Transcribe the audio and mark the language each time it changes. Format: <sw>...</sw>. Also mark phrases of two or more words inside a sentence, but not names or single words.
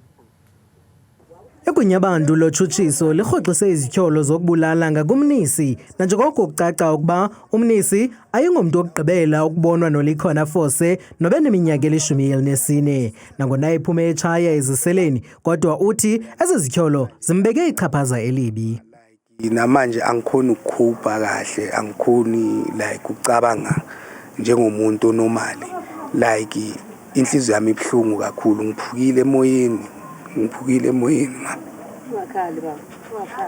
<xh>Igunya abantu lotshutshiso lirhoxise izityholo zokubulala ngakumnisi nanjengoko kucaca ukuba umnisi ayingomntu wokugqibela ukubonwa noLikhona Fose nobeneminyaka eli-14. Nangona iphume etshaya eziseleni kodwa uthi ezi zityholo zimbeke ichaphaza elibi.</xh> <zu>Namanje angikhoni ukukhupha kahle, angikhoni ukucabanga njengomuntu onomali. Inhliziyo yami ibhlungu kakhulu, ngiphukile emoyeni. Ngiphukile emoyeni ma. Ungakhali baba, ungakhali.</zu>